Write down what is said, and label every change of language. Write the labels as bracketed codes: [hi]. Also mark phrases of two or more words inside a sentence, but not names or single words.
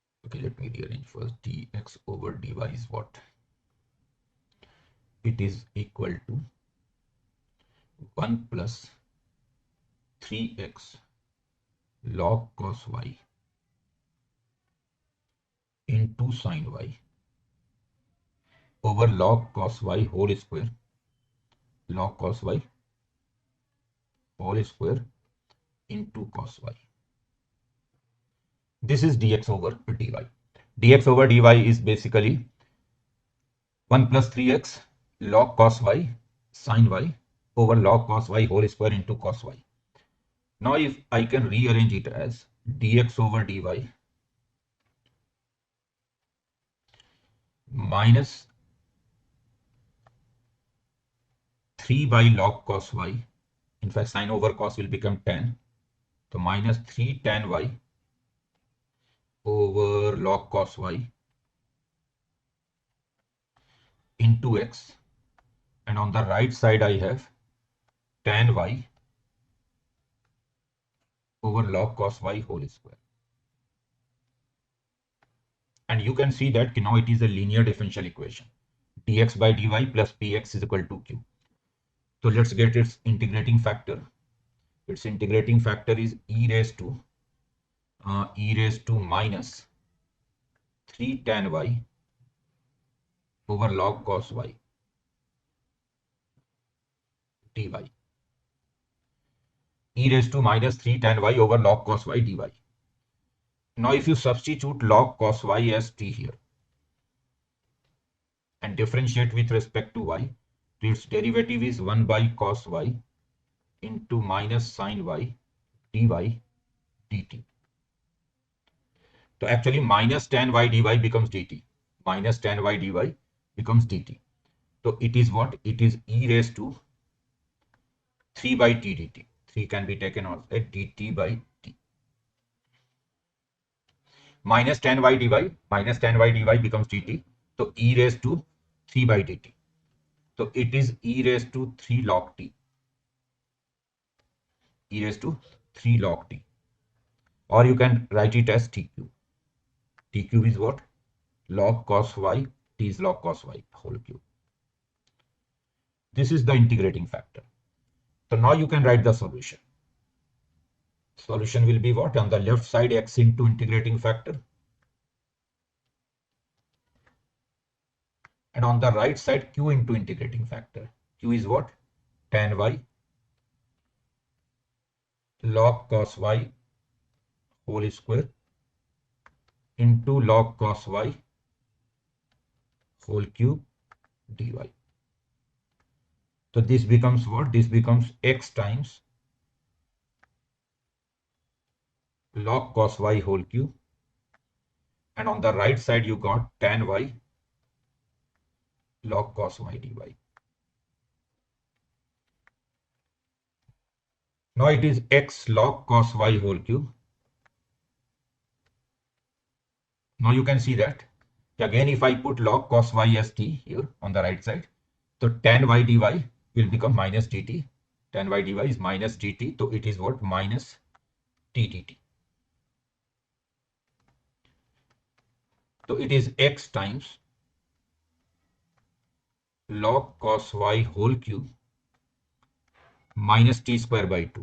[en] Okay, let me rearrange first. Dx over dy is what? It is equal to 1 plus 3x log cos y into sin y over log cos y whole square, log cos y whole square into cos y. This is dx over dy. Dx over dy is basically 1 plus 3x log cos y sin y over log cos y whole square into cos y. Now if I can rearrange it as dx over dy minus 3 by log cos y, in fact sin over cos will become tan, so minus 3 tan y over log cos y into x, and on the right side I have tan y over log cos y whole square. And you can see that now it is a linear differential equation. Dx by dy plus px is equal to q. So let's get its integrating factor. Its integrating factor is e raised to minus 3 tan y over log cos y dy. E raised to minus 3 tan y over log cos y dy. Now if you substitute log cos y as t here and differentiate with respect to y, its derivative is 1 by cos y into minus sin y dy dt. So actually minus tan y dy becomes dt. Minus tan y dy becomes dt. So it is what? It is e raised to 3 by t dt. 3 can be taken outside, dt by t. Minus tan y dy becomes dt. So e raised to 3 by dt. So it is e raised to 3 log t. E raised to 3 log t. Or you can write it as t cube. T cube is what? Log cos y, t is log cos y whole cube. This is the integrating factor. So now you can write the solution. Solution will be what? On the left side x into integrating factor. And on the right side q into integrating factor. Q is what? Tan y log cos y whole square into log cos y whole cube dy. So this becomes what? This becomes x times log cos y whole cube, and on the right side you got tan y log cos y dy. Now it is x log cos y whole cube. Now you can see that again if I put log cos y as t here on the right side, so tan y dy will become minus dt. Tan y dy is minus dt, so it is what? Minus t dt. So it is x times log cos y whole cube minus t square by 2.